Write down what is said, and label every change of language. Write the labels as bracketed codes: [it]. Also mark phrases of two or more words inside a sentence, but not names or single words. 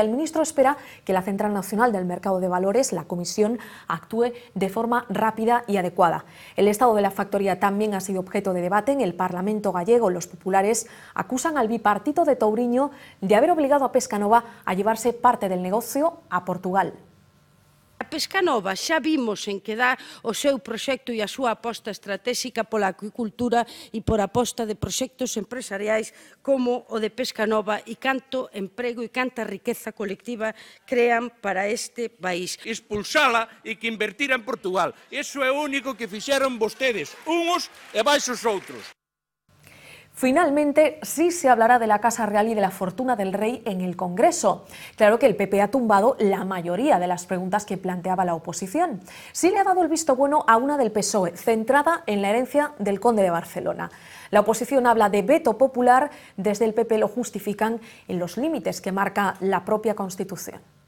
[es] El ministro espera que la Central Nacional del Mercado de Valores, la Comisión, actúe de forma rápida y adecuada. El estado de la factoría también ha sido objeto de debate en el Parlamento gallego. Los populares acusan al bipartito de Touriño de haber obligado a Pescanova a llevarse parte del negocio a Portugal. [gl] A Pescanova xa vimos en que dá o seu proxecto e a súa aposta estratégica pola acuicultura e por aposta de proxectos empresariais como o de Pescanova e canto emprego e canta riqueza colectiva crean para este país. Expulsala e que invertira en Portugal. Iso é o único que fixeron vostedes, uns e baixo os outros. [es] Finalmente, sí se hablará de la Casa Real y de la fortuna del rey en el Congreso. Claro que el PP ha tumbado la mayoría de las preguntas que planteaba la oposición. Sí le ha dado el visto bueno a una del PSOE, centrada en la herencia del conde de Barcelona. La oposición habla de veto popular, desde el PP lo justifican en los límites que marca la propia Constitución.